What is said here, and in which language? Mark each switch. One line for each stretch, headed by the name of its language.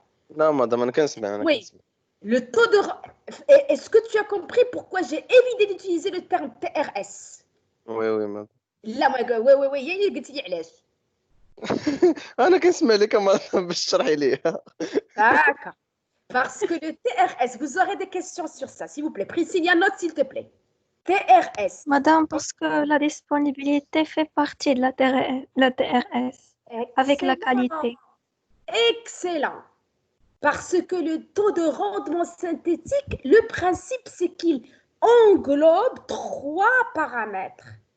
French: Non, madame,
Arabic: أنا كنسمع.
French: Oui. Le taux de... Est-ce que tu as compris pourquoi j'ai évité d'utiliser le terme TRS? Oui, oui, madame.
Arabic: لا ما وي هي اللي قلتي لي علاش. أنا كنسمع لك مدام باش تشرحي ليها.
French: D'accord. Parce que le TRS, vous aurez des questions sur ça, s'il vous plaît. Priscilla, note s'il te plaît. TRS. Madame, parce que la disponibilité fait partie de la TRS, avec la qualité. Excellent. Parce que le taux de rendement synthétique, le principe, c'est qu'il englobe 3 paramètres.